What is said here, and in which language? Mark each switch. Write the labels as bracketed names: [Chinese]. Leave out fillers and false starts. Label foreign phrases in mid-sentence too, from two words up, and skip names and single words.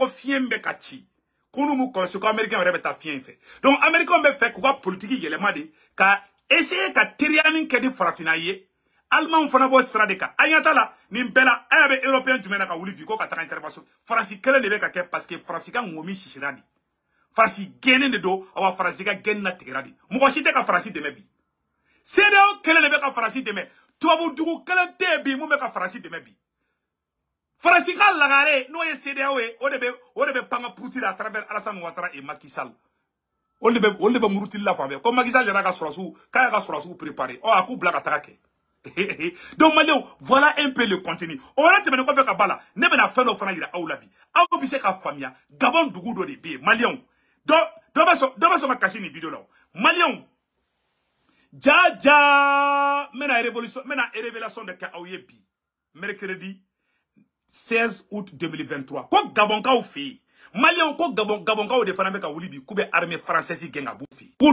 [Bambara] fiɲɛ bɛ ka ci ko n'u m'u kɔlɔsi ko américains yɛrɛ bɛ taa fiɲɛ in fɛ donc américains bɛ fɛ k'u ka politique yɛlɛma de ka essayer ka teriyanin kɛ di farafinna ye Allemand fana bɔ sira de kan an ɲɛ t'a la nin bɛɛ la an y'a bɛ européen jumɛn na ka wuli bi ko ka taga intervention Faransi kelen de bɛ ka kɛ parce que Faransi ka ŋɔmi sisira de Faransi gɛnnen de don awa Faransi ka gɛnni na tigɛra de mɔgɔ si tɛ ka Faransi dɛmɛ bi CEDEAO kelen de bɛ ka Faransi dɛmɛ tubabu dugu kelen tɛ bi mun bɛ ka Faransi dɛmɛ bi Faransi ka lagare n'o ye CEDEAO ye o de bɛ panga puti [French] à travers [Bambara] Alassane Ouattara et Macky Sall o de bɛ muruti la fan bɛɛ ko Macky Sall yɛrɛ ka sɔrɔsiw k'a y'a ka sɔrɔsiw préparer a k'u bila ka taga kɛ donc Maliens [French] voilà un peu le contenu [Bambara] o yɛrɛ tɛmɛnen kɔfɛ ka ba la ne bɛna fɛn dɔ fana yira aw la bi aw bɛ se ka faamuya Gabon dugu dɔ de bɛ yen Maliens dɔ bɛ sɔn ka kasi nin vidéo la Maliens ja n bɛna révélation de kɛ aw ye bi mercredi 16 août 2023 ko Gabonkaw fɛ yen Maliens ko Gabonkaw de fana bɛ ka wuli bi k'u bɛ [French] armée française [Bambara] gɛn ka b'u fɛ yen dugu